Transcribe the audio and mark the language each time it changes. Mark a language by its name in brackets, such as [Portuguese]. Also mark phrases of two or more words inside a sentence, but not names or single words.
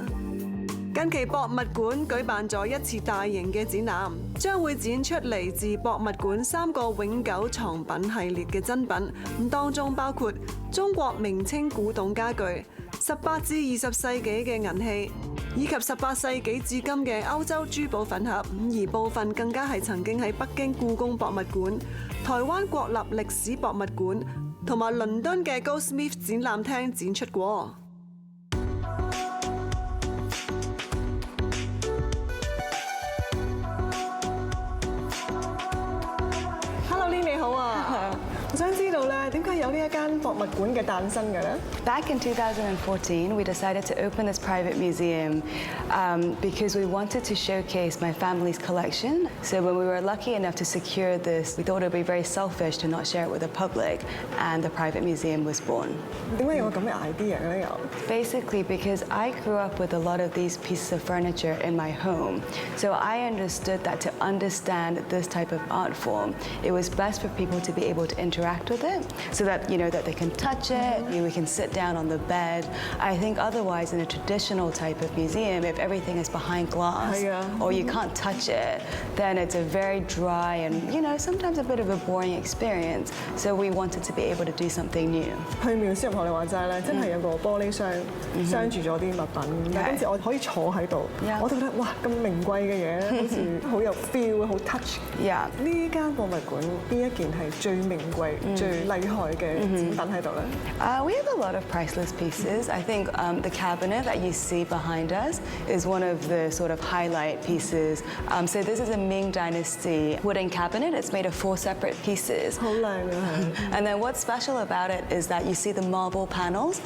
[Cantonese] 近期博物館舉辦咗一次大型嘅展覽，將會展出嚟自博物館3個永久藏品系列嘅珍品，咁當中包括中國明清古董家具、18至20世紀嘅銀器，以及18世紀至今嘅歐洲珠寶粉盒，而部分更加係曾經喺北京故宮博物館、台灣國立歷史博物館同埋倫敦嘅 Goldsmith 展覽廳展出過。我想知道咧，點解有呢一間博物館嘅誕生嘅咧 [English] Back in 2014, we decided to open this private museum because we wanted to showcase my family's collection. So when we were lucky enough to secure this, we thought it would be very selfish to not share it with the public, and the private museum was born. [Cantonese] 點解有個咁嘅 idea 嘅咧？又 [English] Basically because I grew up with a lot of these pieces of furniture in my home. So I understood that to understand this type of art form, it was best for people to be able to interact with it so that that they can touch it, we can sit down on the bed. I think otherwise in a traditional type of museum, if everything is behind glass or you can't touch it, then it's a very dry and sometimes a bit of a boring experience. So we wanted to be able to do something new. [Cantonese] 去廟先學你話齋咧，真係有個玻璃箱鑲住咗啲物品，但係今次我可以坐喺度，我都覺得哇咁名貴嘅嘢，好似好有 feel 好 touch。呢間博物館邊一件係最名貴、最厲害嘅展品喺度咧 [English] ？We have a lot of priceless pieces. I think the cabinet that you see behind us is one of the sort of highlight pieces. So this is a Ming Dynasty wooden cabinet. It's made of 4 separate pieces. [Cantonese] 好靚啊！ [English] And then what's special about it is that you see the marble panels.